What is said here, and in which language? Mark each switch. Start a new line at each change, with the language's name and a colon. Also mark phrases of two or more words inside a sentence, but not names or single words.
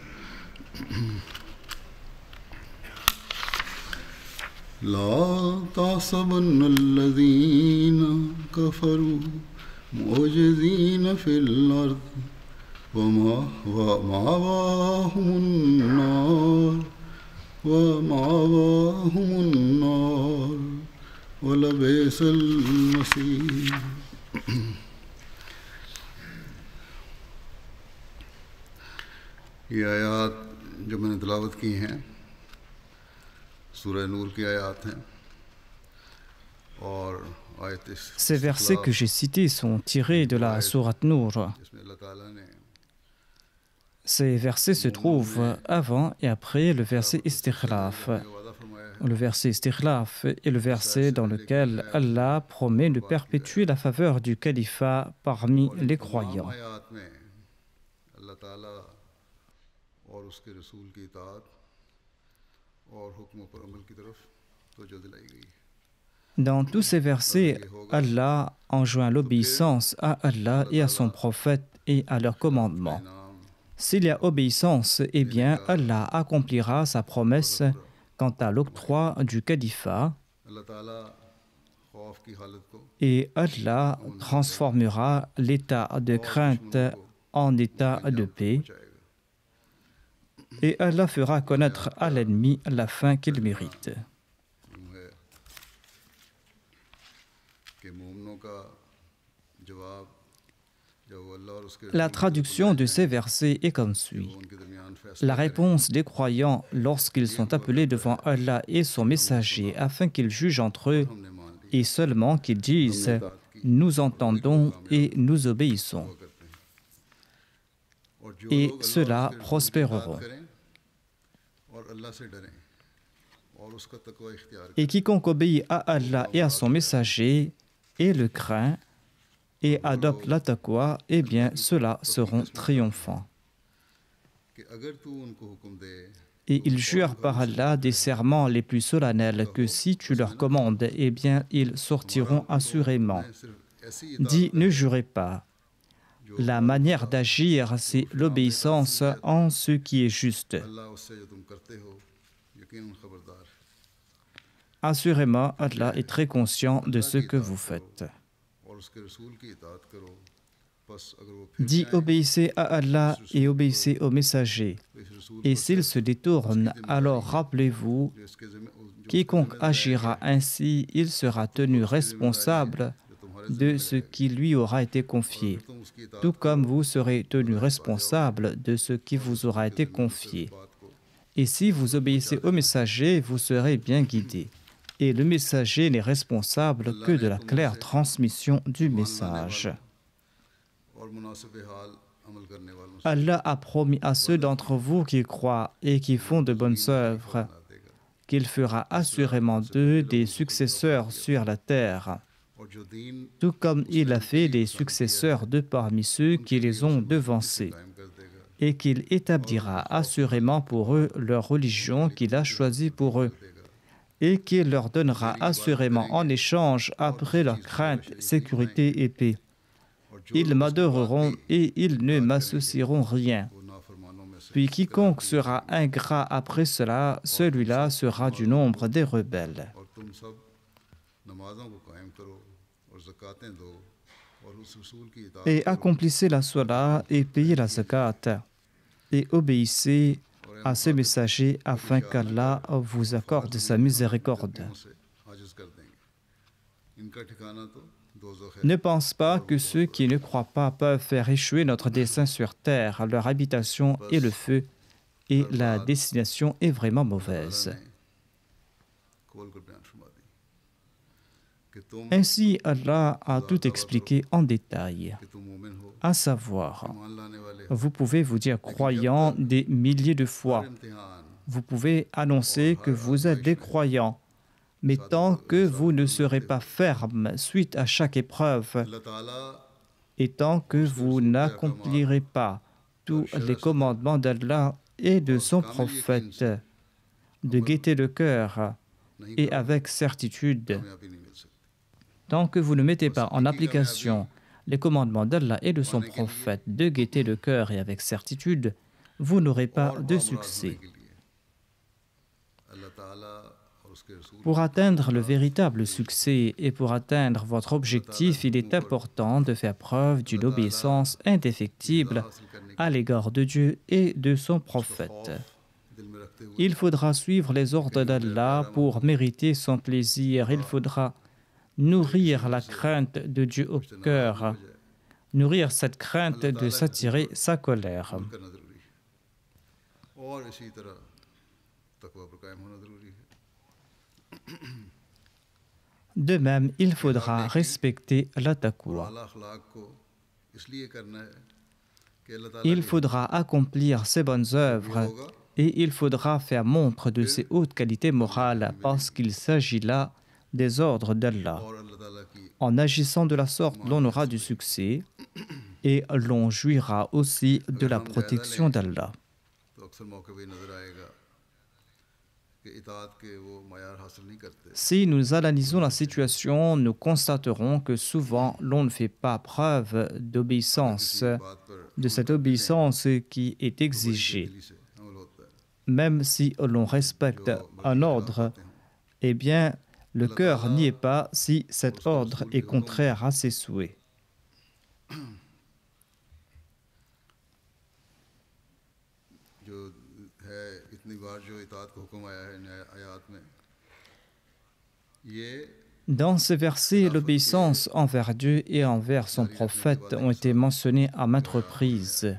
Arabic: لا تحسبن الذين كفروا معجزين في الأرض ومأواهم النار ولبئس المصير
Urdu: یہ آیات جو میں نے تلاوت کی ہیں سورہ نور کی آیات ہیں اور آیت
French: Ces versets que j'ai cités sont tirés de la sourate Nour.
Urdu: جس میں اللہ تعالیٰ نے
French: Ces versets se trouvent avant et après le verset Istikhlaf.
Urdu: وعدہ فرمایا ہے
French: Le verset Istikhlaf est le verset dans lequel Allah promet de perpétuer la faveur du califat parmi les croyants.
Urdu: آیات میں اللہ تعالیٰ اور اس کے رسول کی اطاعت اور حکموں پر عمل کی طرف توجہ دلائی گئی ہے
French: Dans tous ces versets, Allah enjoint l'obéissance à Allah et à son prophète et à leurs commandements. S'il y a obéissance, eh bien Allah accomplira sa promesse quant à l'octroi du califat
Urdu: اللہ تعالیٰ خوف کی حالت کو
French: et Allah transformera l'état de crainte en état de paix et Allah fera connaître à l'ennemi la fin qu'il mérite.
Urdu: ہے کہ مومنوں کا جواب جب اللہ اور اس کے
French: La traduction de ces versets est comme suit.
Urdu: ان کے درمیان فیصلہ
French: La réponse des croyants lorsqu'ils sont appelés devant Allah et son messager afin qu'ils jugent entre eux
Urdu: ہم نے مان لی
French: est seulement qu'ils disent « Nous entendons et nous obéissons »
Urdu: کرتے ہیں اور جو
French: et
Urdu: لوگ اللہ
French: ceux-là
Urdu: اور اس کے رسول کی
French: prospéreront.
Urdu: اطاعت کریں اور اللہ سے ڈریں اور اس کا تقویٰ اختیار
French: Et quiconque obéit à Allah et à son messager et le craint et adopte la taqwa, eh bien ceux-là seront triomphants.
Urdu: کہ اگر تو ان کو حکم دے
French: Et ils jurent par Allah des serments les plus solennels que si tu leur commandes, eh bien ils sortiront assurément.
Urdu: صرف ایسی
French: Dis, ne jurez pas. La manière d'agir, c'est l'obéissance en ce qui est juste.
Urdu: اللہ اس سے جو تم کرتے ہو یقیناً خبردار ہے
French: Assurément, Allah est très conscient de ce que vous faites.
Urdu: اور اس کے رسول کی اطاعت کرو بس اگر وہ پھر
French: Dis, obéissez à Allah et obéissez aux messagers.
Urdu: تو اس رسول
French: Et s'ils se détournent, alors rappelez-vous,
Urdu: جو اس کے جو
French: quiconque agira ainsi, il sera tenu responsable de ce qui lui aura été confié,
Urdu: تم اس کی اطاعت
French: tout comme vous serez tenu responsable de ce qui vous aura été confié.
Urdu: بات کو
French: Et si vous obéissez au messager, vous serez bien guidé. Et le messager n'est responsable que de la claire transmission du message.
Urdu: اور مناسب حال عمل کرنے والوں سے
French: Allah a promis à ceux d'entre vous qui croient et qui font de bonnes œuvres
Urdu: بنا دے گا
French: qu'il fera assurément d'eux des successeurs sur la terre,
Urdu: اور جو دین
French: tout comme il a fait des successeurs de parmi ceux qui les ont devancés,
Urdu: قائم کر دے گا
French: et qu'il établira assurément pour eux leur religion qu'il a choisie pour eux, et qu'il leur donnera assurément en échange, après leur crainte, sécurité et paix.
Urdu: اور جو
French: Ils m'adoreront et ils ne m'associeront rien.
Urdu: وہ نافرمانوں میں سے
French: Puis quiconque sera ingrat après cela, celui-là sera du nombre des rebelles.
Urdu: اور تم سب نمازوں کو قائم کرو اور زکاتیں دو اور اس رسول کی اطاعت
French: Et accomplissez la salat et payez la zakat, et obéissez à ces messagers afin qu'Allah vous accorde sa miséricorde.
Urdu: سے عاجز کر دیں گے ان کا ٹھکانا تو دوزخ ہے
French: Ne pense pas que ceux qui ne croient pas peuvent faire échouer notre dessein sur terre. Leur habitation est le feu et la destination est vraiment mauvaise.
Urdu: کھول کر بیان فرما دی
French: Ainsi, Allah a tout expliqué en détail,
Urdu: کہ تم مومن ہو,
French: à savoir,
Urdu: ایمان لانے والے ہو.
French: vous pouvez vous dire croyant des milliers de
Urdu: हर
French: fois,
Urdu: इम्तिहान
French: vous pouvez annoncer que vous êtes des croyants, mais tant que vous ne serez pas ferme suite à chaque épreuve,
Urdu: اللہ تعالیٰ
French: et tant que vous n'accomplirez pas tous les commandements d'Allah et de son prophète, de gaieté de cœur
Urdu: नहीं
French: et
Urdu: करोगे,
French: avec certitude,
Urdu: کامیابی نہیں مل سکتی.
French: tant que vous ne mettez pas en application les commandements d'Allah et de son prophète de gaieté de cœur et avec certitude, vous n'aurez pas
Urdu: और
French: de
Urdu: बामुराद
French: succès.
Urdu: ہونے کے لیے اللہ تعالیٰ اور اس کے رسول
French: Pour atteindre le véritable succès et pour atteindre votre objectif, il est important de faire preuve d'une obéissance indéfectible
Urdu: حاصل کرنے
French: à l'égard de Dieu et de son
Urdu: का
French: prophète.
Urdu: خوف دل میں رکھتے ہوئے
French: Il faudra suivre les ordres d'Allah pour mériter son plaisir. Il faudra nourrir la crainte de Dieu au cœur, nourrir cette crainte de s'attirer sa colère.
Urdu: عمل کرنا ضروری ہے اور اسی طرح تقویٰ پر قائم ہونا ضروری ہے.
French: De même, il faudra respecter la
Urdu: और
French: taqwa.
Urdu: اعلیٰ اخلاق کو اس لیے کرنا ہے کہ اللہ تعالیٰ
French: Il
Urdu: के
French: faudra accomplir ses bonnes œuvres et il faudra faire montre de ses hautes qualités morales parce qu'il s'agit là des ordres d'Allah.
Urdu: اور اللہ تعالیٰ کی
French: En agissant de la sorte, l'on aura du succès et l'on jouira aussi de la protection d'Allah.
Urdu: تو اکثر موقعے پہ نظر آئے گا کہ اطاعت کے وہ معیار حاصل نہیں کرتے.
French: Si nous analysons la situation, nous constaterons que souvent l'on ne fait pas preuve d'obéissance,
Urdu: کسی بات پر
French: de cette obéissance qui est exigée.
Urdu: دلی سے عمل ہوتا ہے.
French: Même si l'on respecte un ordre, eh bien, le cœur n'y est pas si cet ordre est contraire à ses souhaits.
Urdu: جو ہے اتنی بار جو اطاعت کا حکم آیا ہے ان آیات میں، یہ
French: Dans ces versets, l'obéissance envers Dieu et envers son prophète ont été mentionnés à maintes reprises.